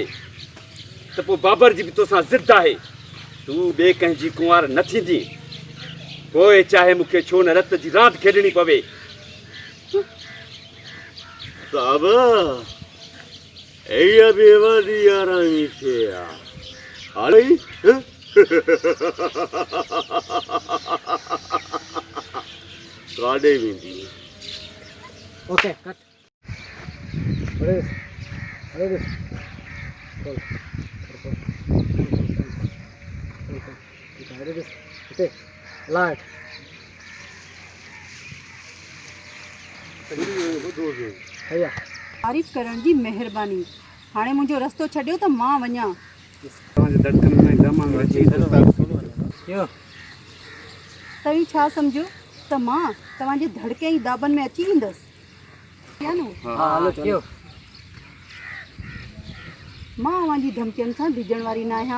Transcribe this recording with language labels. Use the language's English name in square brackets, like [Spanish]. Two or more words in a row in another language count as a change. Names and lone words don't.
[Sindhi] त पोइ बाबर जी बि तोसां ज़िद आहे तूं ॿिए कंहिंजी कुंवार न थींदी पोइ चाहे मूंखे छो न रत जी रांदि खेॾणी पवे बाबा इहा बि वॾी आरामी थिए हाणे काॾे वेंदी [English] okay cut [Hindi] अरे अरे चल लाइट भैया [Sindhi] तारीफ़ करण जी महिरबानी हाणे मुंहिंजो रस्तो छॾियो त मां वञा तव्हीं छा सम्झो त मां तव्हांजे धड़के ऐं दाबनि में अची वेंदसि या न मां तव्हांजी धमकियुनि सां डिॼण वारी न आहियां